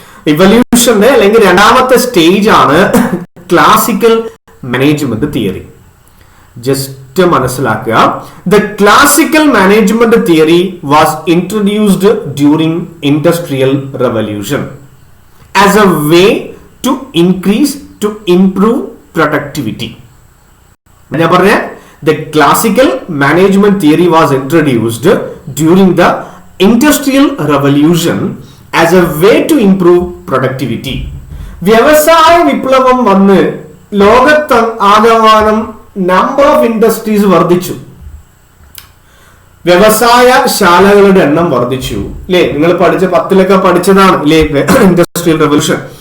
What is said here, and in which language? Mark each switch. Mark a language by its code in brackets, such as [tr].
[ml] ഇവല്യൂഷന്റെ അല്ലെങ്കിൽ രണ്ടാമത്തെ സ്റ്റേജ് ആണ് ക്ലാസിക്കൽ മാനേജ്മെന്റ് തിയറി. [en] just [ml] മനസ്സിലാക്കുക, [en] The classical management theory was introduced during industrial revolution as a way to improve productivity. [ml] ഞാൻ പറഞ്ഞ [en] the classical management theory was introduced during the industrial revolution as a way to improve productivity. [ml] വ്യവസായ വിപ്ലവം വന്ന് ലോകത്ത് ആകമാനം [en] number of industries [ml] വർദ്ധിച്ചു, വ്യവസായ ശാലകളുടെ എണ്ണം വർദ്ധിച്ചു. അല്ലേ, നിങ്ങൾ പഠിച്ച 10ലൊക്കെ പഠിച്ചതാണ് അല്ലേ, ഇൻഡസ്ട്രിയൽ റെവല്യൂഷൻ.